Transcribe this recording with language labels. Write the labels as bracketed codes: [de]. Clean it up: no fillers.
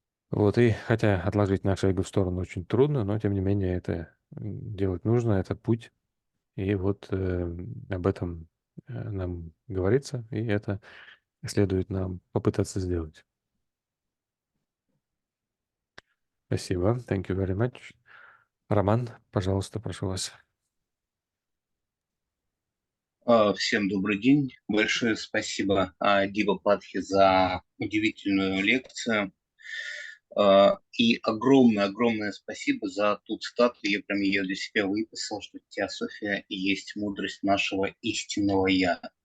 [ru] Вот, и хотя отложить наше эго в сторону очень трудно, но тем не менее это делать нужно, это путь. И вот об этом нам говорится, и это следует нам попытаться сделать. Спасибо. [en] Thank you very much. [ru] Роман, пожалуйста, прошу вас. Всем добрый день. Большое спасибо Дипа Падхи за удивительную лекцию. И огромное спасибо за ту цитату. Я прям ее для себя выписал, что Теософия и есть мудрость нашего истинного «Я».